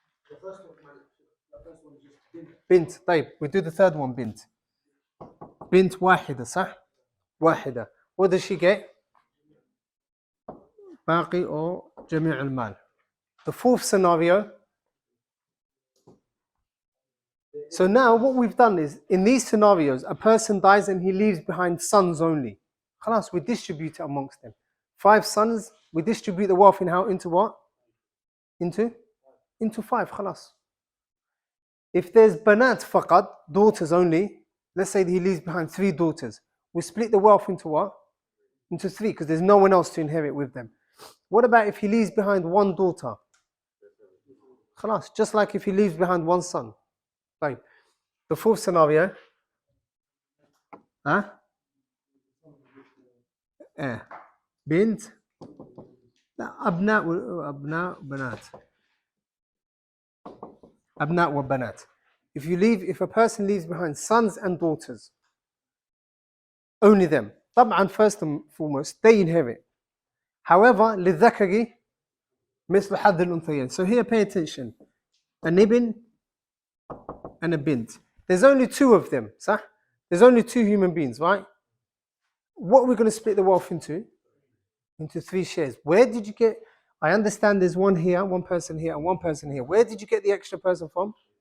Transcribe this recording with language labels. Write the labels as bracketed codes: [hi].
[en] The first one is just bint. طيب, we do the third one, bint. [ar] Bint wahida, صح? [en] Wahida. What does she get? [ar] باقي or جميع المال. [en] The fourth scenario. So now what we've done is, in these scenarios, a person dies and he leaves behind sons only. خلاص, we distribute it amongst them. 5 sons, we distribute the wealth into what? Into 5, خلاص. If there's banat faqad, daughters only, let's say he leaves behind 3 daughters, we split the wealth into what? Into 3, because there's no one else to inherit with them. What about if he leaves behind 1 daughter? خلاص, just like if he leaves behind 1 son. Right. The fourth scenario. Huh? [ar] Bint. أبناء بنات. أبناء وبنات. [en] If a person leaves behind sons and daughters, only them. طبعا, first and foremost, they inherit. [ar] However, للذكر مثل حظ الأنثيين. [en] So here, pay attention. An ibn and a bint. There's only 2 of them, صح? There's only 2 human beings, right? What are we going to split the wealth into? Into 3 shares. Where did you get? I understand there's one here, one person here, and one person here. Where did you get the extra person from?